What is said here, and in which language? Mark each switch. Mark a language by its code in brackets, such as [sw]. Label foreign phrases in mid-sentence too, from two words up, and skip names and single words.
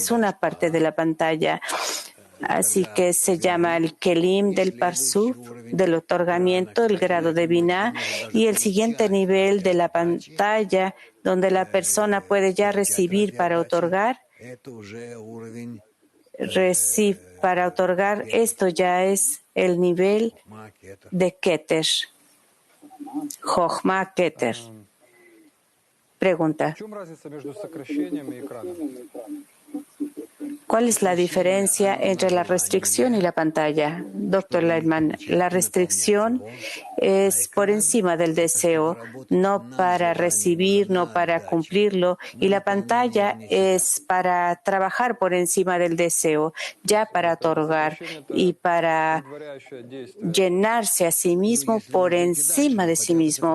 [es] Esta es una parte de la pantalla. Así que se llama el Kelim del Parsuf, del otorgamiento, el grado de Binah, y el siguiente nivel de la pantalla, donde la persona puede ya recibir para otorgar. Para otorgar, esto ya es el nivel de Keter, Jochma Keter. Pregunta. [ru] В чем разница между сокращением и экраном? [es] ¿Cuál es la diferencia entre la restricción y la pantalla? Doctor Leitman, la restricción es por encima del deseo, no para recibir, no para cumplirlo, y la pantalla es para trabajar por encima del deseo, ya para otorgar y para llenarse a sí mismo por encima de sí mismo.